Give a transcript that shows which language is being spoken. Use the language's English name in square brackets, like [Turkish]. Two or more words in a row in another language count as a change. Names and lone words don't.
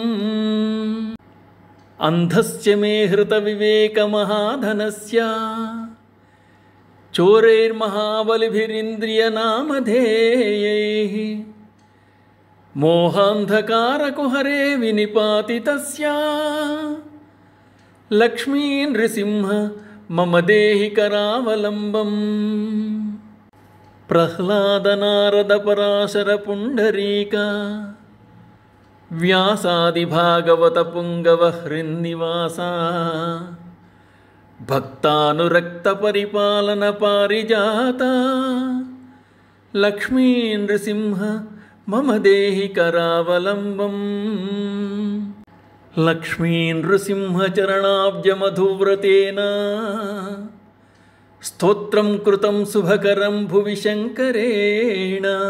[Sanskrit] अन्धस्य मे हृतविवेकमहाधनस्य चोरैर्महाबलिभिरिन्द्रियनामधेयैः मोहान्धकारकुहरे विनिपातितस्य लक्ष्मी नृसिंह मम देहि करावलम्बम् प्रह्लादनारदपराशरपुण्डरीक व्यासादिभागवतपुङ्गवहृन्निवासा భక్తానురక్త పరిపాలన పారిజాత లక్ష్మీ నృసింహ మమ దేహి కరావలంబం. లక్ష్మీ నృసింహ చరణాబ్జ మధువ్రతేన స్తోత్రం కృతం శుభకరం భువి శంకరేణ.